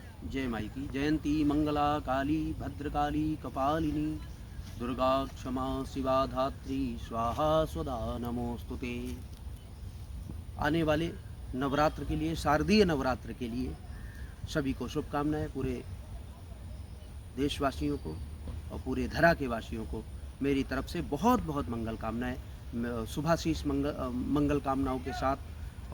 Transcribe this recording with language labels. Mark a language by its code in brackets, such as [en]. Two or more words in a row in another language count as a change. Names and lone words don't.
[hi] जय माई की। [sa] जयंती मंगला काली भद्रकाली कपालिनी दुर्गा क्षमा शिवा धात्री स्वाहा स्वदा नमोस्तुते। [hi] आने वाले नवरात्र के लिए, शारदीय नवरात्र के लिए सभी को शुभकामनाएं। पूरे देशवासियों को और पूरे धरा के वासियों को मेरी तरफ से बहुत बहुत मंगल कामनाएं, शुभाशीष मंगल कामनाओं के साथ।